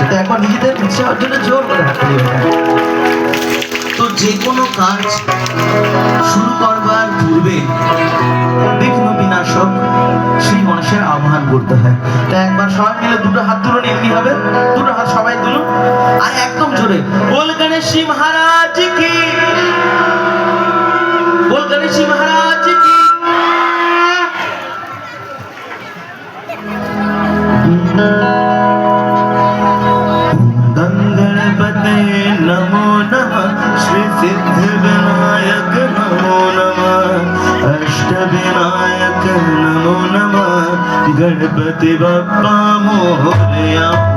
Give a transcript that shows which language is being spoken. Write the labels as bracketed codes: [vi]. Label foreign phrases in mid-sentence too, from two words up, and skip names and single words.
[bn] তো একবার নিজেদের উৎসাহের জন্য জোর করে হাত তালি। তো যে কোনো কাজ শুরু করবার পূর্বে বিঘ্ন বিনাশক শ্রী গণেশের আহ্বান করতে হয়। তা একবার সবাই মিলে দুটো হাত তুলুন, এমনি হবে, দুটো হাত সবাই তুলুন আর একদম জোরে বল গণেশ মহারাজ কি, বল গণেশ মহারাজ কি। [sa] गणपते नमो नमः, श्री सिद्ध विनायक नमो नमः, अष्ट विनायक नमो नमः, [mr] गणपति बप्पा मोरया।